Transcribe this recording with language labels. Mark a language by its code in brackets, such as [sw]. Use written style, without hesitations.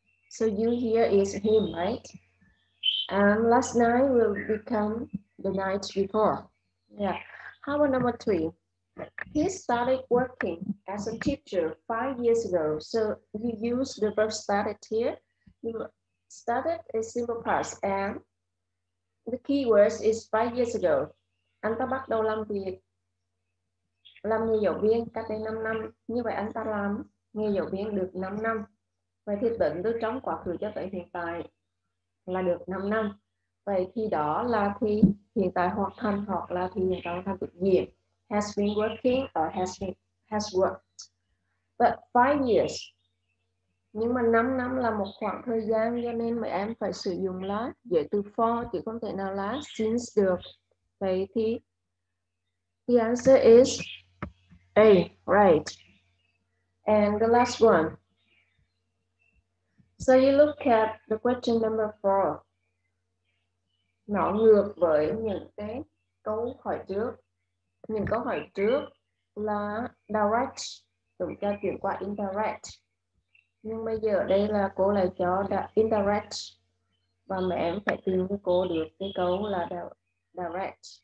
[en] So you here is him, right? And last night will become the night before. Yeah. How about number 3? He started working as a teacher 5 years ago. So you use the verb started here. You started a simple past and the key words is 5 years ago. [vi] Anh ta bắt đầu làm việc, làm nghề giáo viên cách đây 5 năm. Như vậy anh ta làm nghề giáo viên được 5 năm. Vậy thì tính từ trong quá khứ cho tới hiện tại là được 5 năm. Vậy thì đó là thì hiện tại hoàn thành hoặc là thì hiện tại hoàn thành thực diện. [en] Has been working or has worked. But 5 years. [vi] Nhưng mà 5 năm là một khoảng thời gian cho nên mấy em phải sử dụng là giới từ for chứ không thể nào là since được. Vậy thì [en] the answer is A, right. And the last one. So you look at the question number 4. [vi] Nó ngược với những cái câu hỏi trước. Những câu hỏi trước là direct, chúng ta chuyển qua indirect. Nhưng bây giờ đây là cô lại cho indirect. Và mẹ em phải tìm cho cô được cái câu là direct.